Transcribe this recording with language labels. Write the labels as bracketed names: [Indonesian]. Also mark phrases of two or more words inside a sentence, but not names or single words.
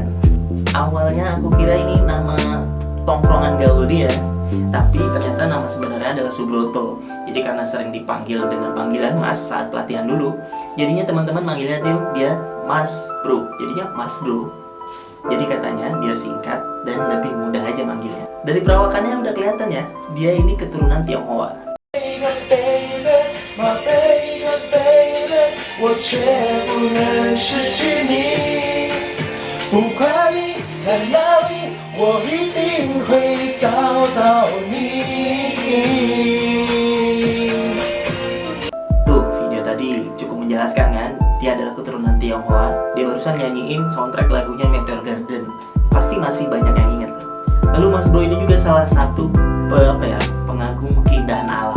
[Indonesian] Awalnya aku kira ini nama tongkrongan gaul dia, tapi ternyata nama sebenarnya adalah Subroto. Jadi karena sering dipanggil dengan panggilan Mas saat pelatihan dulu, jadinya teman-teman manggilnya dia Mas Bro. Jadinya Mas Bro. Jadi katanya biar singkat dan lebih mudah aja manggilnya. Dari perawakannya udah kelihatan ya, dia ini keturunan Tionghoa. [Chinese] 我却不能失去你，不管你在哪里，我一定会找到你。 [Indonesian] Tuh, video tadi cukup menjelaskan kan? Dia adalah keturunan Tionghoa. Dia barusan nyanyiin soundtrack lagunya Meteor Garden. Pasti masih banyak yang ingat. Lalu Mas Bro ini juga salah satu pengagum keindahan alam.